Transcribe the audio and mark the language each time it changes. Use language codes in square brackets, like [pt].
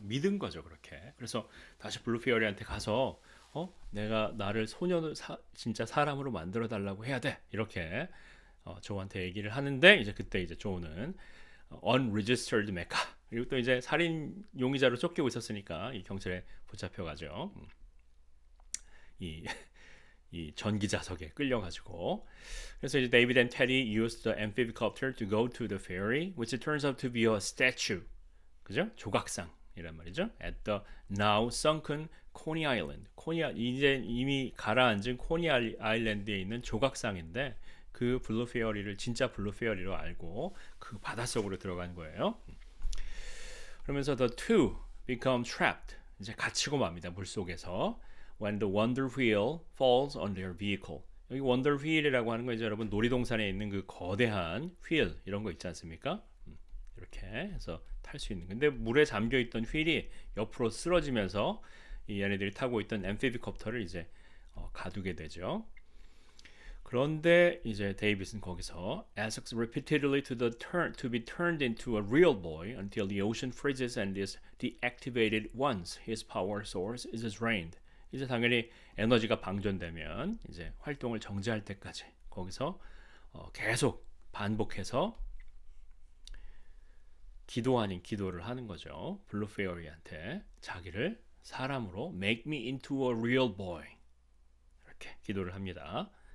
[ko] 믿은 거죠, 그렇게. 그래서 다시 블루 페어리한테 가서 내가 나를 진짜 사람으로 만들어 달라고 해야 돼. 이렇게 조한테 얘기를 하는데 이제 그때 이제 조는 unregistered mecha 그리고 또 이제 살인 용의자로 쫓기고 있었으니까 이 경찰에 붙잡혀 가죠. 이 이 전기자석에 끌려가지고 그래서 이제 [en] David and Teddy used the amphibicopter to go to the ferry, which turns out to be a statue, [ko] 그죠? 조각상이란 말이죠. [en] At the now sunken Coney Island. [ko] 이제 이미 가라앉은 코니 아일랜드에 있는 조각상인데 그 블루 페어리를 진짜 블루 페어리로 알고 그 바닷속으로 들어간 거예요. 그러면서 [en] the two become trapped. [ko] 이제 갇히고 맙니다. 물속에서. [en] When the wonder wheel falls on their vehicle. [ko] 여기 wonder wheel이라고 하는 거 이제 여러분 놀이동산에 있는 그 거대한 wheel 이런 거 있지 않습니까? 이렇게 해서 탈 수 있는. 근데 물에 잠겨 있던 휠이 옆으로 쓰러지면서 이 얘네들이 타고 있던 앰피비콥터를 이제 가두게 되죠. 그런데 이제 데이빗은 거기서 [en] asks repeatedly to be turned into a real boy until the ocean freezes and is deactivated once his power source is drained. [ko] 이제 당연히 에너지가 방전되면 이제 활동을 정지할 때까지 거기서 계속 반복해서 기도 아닌 기도를 하는 거죠. 블루 페어리한테 자기를 사람으로 [en] make me into a real boy [ko] 이렇게 기도를 합니다.